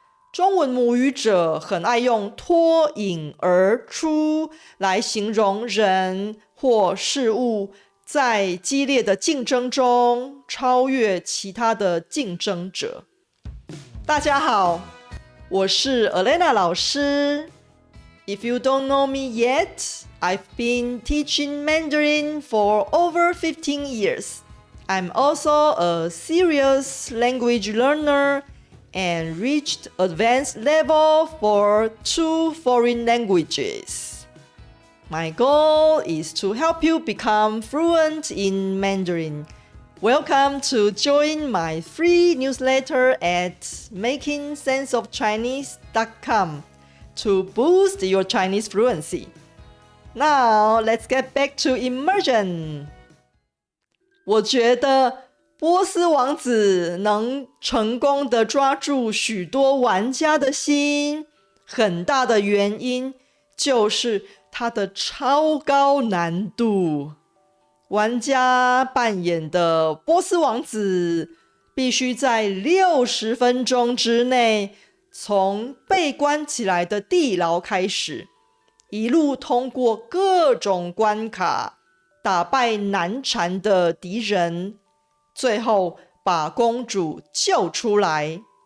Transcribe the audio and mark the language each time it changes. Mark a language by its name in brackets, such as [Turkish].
[Chinese] 中文母语者很爱用脱颖而出来形容人或事物在激烈的竞争中超越其他的竞争者。大家好，我是 Elena 老师。 [English] If you don't know me yet, I've been teaching Mandarin for over 15 years. I'm also a serious language learner and reached advanced level for 2 foreign languages.My goal is to help you become fluent in Mandarin. Welcome to join my free newsletter at makingsenseofchinese.com to boost your Chinese fluency. Now, let's get back to immersion. [Chinese] 我觉得波斯王子能成功地抓住许多玩家的心，很大的原因就是它的超高难度。玩家扮演的波斯王子必须在60分钟之内，从被关起来的地牢开始，一路通过各种关卡，打败难缠的敌人，最后把公主救出来。